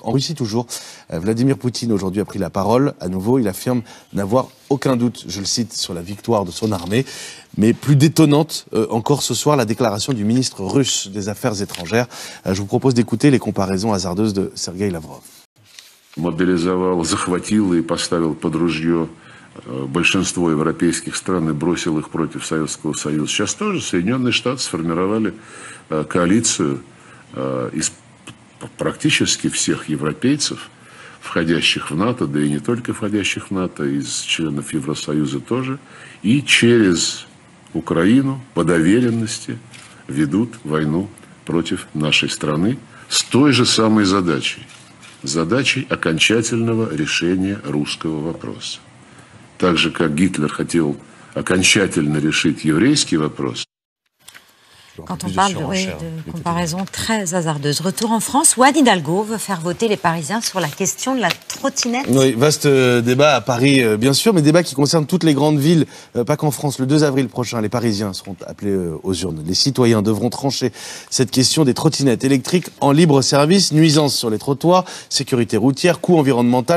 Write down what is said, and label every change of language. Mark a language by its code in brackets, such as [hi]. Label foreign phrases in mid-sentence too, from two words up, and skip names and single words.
[fr] En Russie toujours, Vladimir Poutine aujourd'hui a pris la parole. À nouveau, il affirme n'avoir aucun doute, je le cite, sur la victoire de son armée. Mais plus détonnante encore ce soir, la déclaration du ministre russe des Affaires étrangères. Je vous propose d'écouter les comparaisons hasardeuses de Sergei Lavrov. [ru] Мобилизовал, захватил и поставил под ружье большинство европейских стран и бросил их против Советского Союза. Сейчас тоже Соединенные Штаты сформировали коалицию из практически всех европейцев, входящих в НАТО, да и не только входящих в НАТО, из членов Евросоюза тоже, и через Украину по доверенности ведут войну против нашей страны с той же самой задачей. Задачей окончательного решения русского вопроса. Так же, как Гитлер хотел окончательно решить еврейский вопрос. [fr] Quand on parle de comparaisons très hasardeuses. Retour en France, où Anne Hidalgo veut faire voter les Parisiens sur la question de la trottinette. Oui, vaste débat à Paris, bien sûr, mais débat qui concerne toutes les grandes villes, pas qu'en France. Le 2 avril prochain, les Parisiens seront appelés aux urnes. Les citoyens devront trancher cette question des trottinettes électriques en libre service, nuisances sur les trottoirs, sécurité routière, coût environnemental.